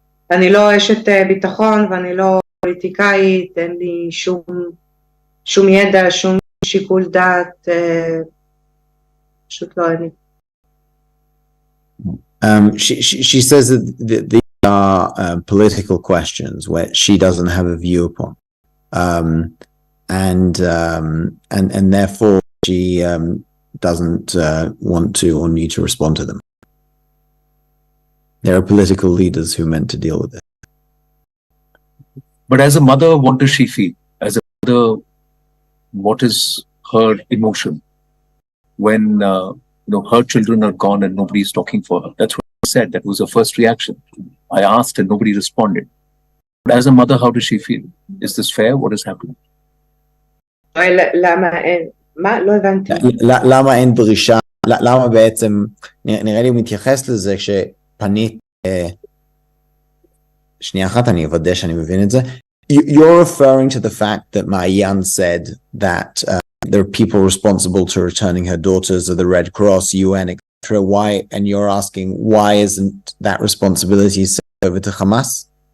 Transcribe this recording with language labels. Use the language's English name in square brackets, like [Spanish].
[Hebrew] אני לא אשת ביטחון ואני לא פוליטיקאית, אין לי שום ידע, שום שיקול דעת, פשוט לא אין לי. [English] She says that these are political questions where she doesn't have a view upon, and therefore she doesn't want to or need to respond to them. There are political leaders who meant to deal with it. But as a mother, what does she feel? As a mother, what is her emotion when her children are gone and nobody is talking for her? That's what I said. That was her first reaction. I asked and nobody responded. But as a mother, how does she feel? Is this fair? What is happening? [Hebrew] לא הבנתי. למה אין דרישה? למה בעצם, נראה לי הוא מתייחס לזה כשפנית, שנייה אחת אני אוודא שאני מבין את זה. [English] You're referring to the fact that Maayan said that there are people responsible to returning her daughters of the Red Cross, UN, etc. Why? And you're asking why isn't that responsibility sent over to Hamas?